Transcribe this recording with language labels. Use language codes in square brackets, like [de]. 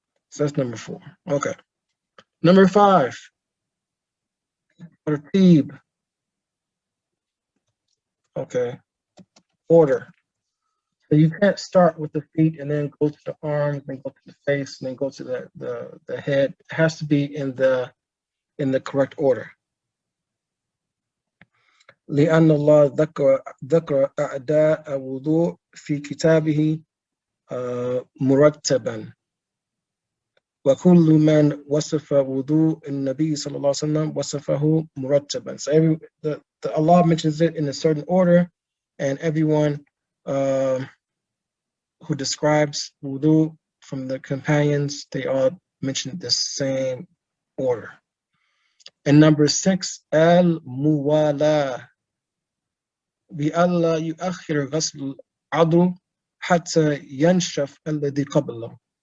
[en] So that's number 4. Okay. Number 5, tartib. Okay. Order. So you can't start with the feet and then go to the arms, then go to the face, and then go to the head. It has to be in the correct order. [ar] لأن الله ذكر أعداء الوضوء في كتابه مرتبا. وَكُلُّ مَنْ وَصَفَ وُضُوء النَّبِيِّ صلى الله عليه وسلم وَصَفَهُ مُرَتَّبًا. [en] So Allah mentions it in a certain order, and everyone who describes wudu from the companions, they all mention the same order. And number 6, [ar] al-muwala, بألا يؤخر غسل العضو حتى ينشف الذي قبله.